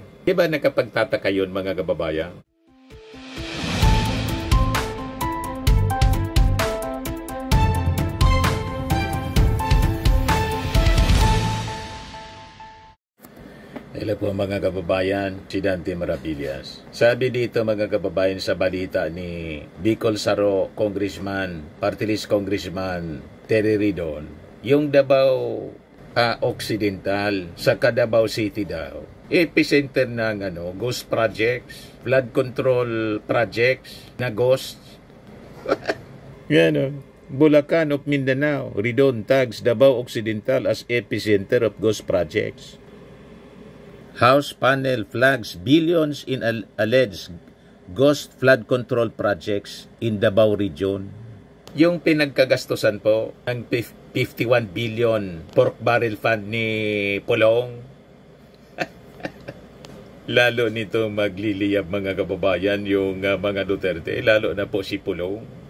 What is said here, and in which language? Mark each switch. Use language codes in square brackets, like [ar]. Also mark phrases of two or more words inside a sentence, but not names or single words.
[tl] Di ba nakapagtataka yun, mga kababayan? Hello po mga kababayan, si Dante Maravillas. Sabi dito mga kababayan sa balita ni Bicol Saro Congressman, Party List Congressman Terry Ridon, yung Davao Occidental sa Davao City daw, epicenter ng [en] ghost projects, flood control projects [tl] na ghosts. [en] Yan Bulacan of Mindanao, Ridon tags Davao Occidental as epicenter of ghost projects. House panel flags billions in alleged ghost flood control projects in Davao region. [tl] Yung pinagkagastusan po ng 51 billion [en] pork barrel fund [tl] ni Pulong. Lalo nito magliliyab mga kababayan yung mga Duterte, lalo na po si Pulong.